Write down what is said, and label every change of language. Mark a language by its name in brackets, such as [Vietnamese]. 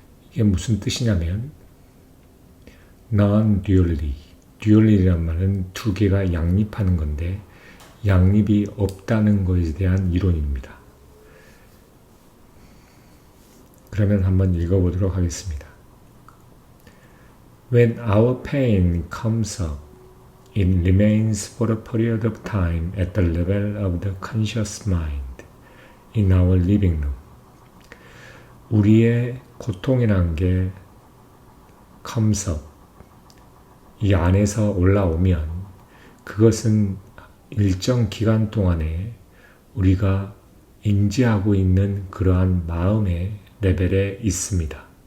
[Korean] 이게 무슨 뜻이냐면 Non-Duality, Duality란 말은 두 개가 양립하는 건데 양립이 없다는 것에 대한 이론입니다. 그러면 한번 읽어보도록 하겠습니다. [English] When our pain comes up, it remains for a period of time at the level of the conscious mind in our living room. [Korean] 우리의 고통이라는 게 [English] comes up, [Korean] 이 안에서 올라오면 그것은 일정 기간 동안에 우리가 인지하고 있는 그러한 마음의 레벨에 있습니다.